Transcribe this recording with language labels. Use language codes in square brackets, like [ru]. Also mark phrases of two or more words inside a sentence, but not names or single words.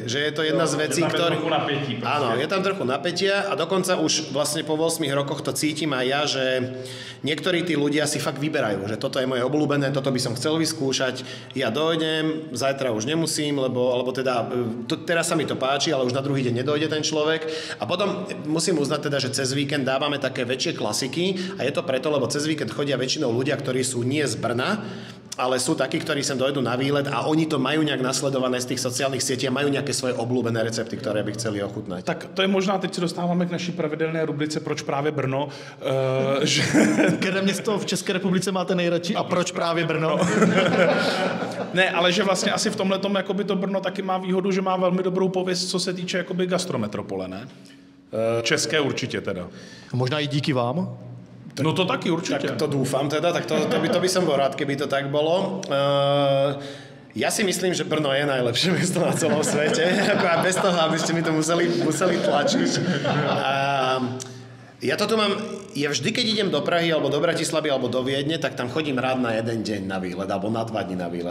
[sk] Že je to jedna z vecí, ktoré... Áno, je tam trochu napätia a dokonca už vlastne po 8 rokoch to cítim aj ja, že niektorí tí ľudia si fakt vyberajú, že toto je moje obľúbené, toto by som chcel vyskúšať, ja dojdem, zajtra už nemusím, lebo teda teraz sa mi to páči, ale už na druhý deň nedojde ten človek. A potom musím uznať teda, že cez víkend dávame také väčšie klasiky a je to preto, lebo cez víkend chodia väčšinou ľudia, ktorí sú nie z Brna, ale sú takí, ktorí sem dojdú na výlet a oni to majú nejak nasledované z tých sociálnych sietí a majú nejaké svoje obľúbené recepty, ktoré by chceli ochutnať. [cs] Tak to je možná, teď se dostáváme k naší pravidelné rubrice Proč právě Brno? Které město v České republice máte nejradši a proč právě Brno? Ne, ale že vlastně asi v tomhletom jakoby to Brno taky má výhodu, že má velmi dobrou pověst, co se týče jakoby gastrometropole, ne? České určitě teda. Možná i díky vám? No to taky určite. [sk] Tak to dúfam teda, tak to by som bol rád, keby to tak bolo. Ja si myslím, že Brno je najlepšie mesto na celom svete. Aj bez toho, aby ste mi to museli tlačiť. Ja to tu mám... Ja vždy, keď idem do Prahy, alebo do Bratislavy, alebo do Viedne, tak tam chodím rád na jeden deň na výlet, alebo na 2 dní na výlet.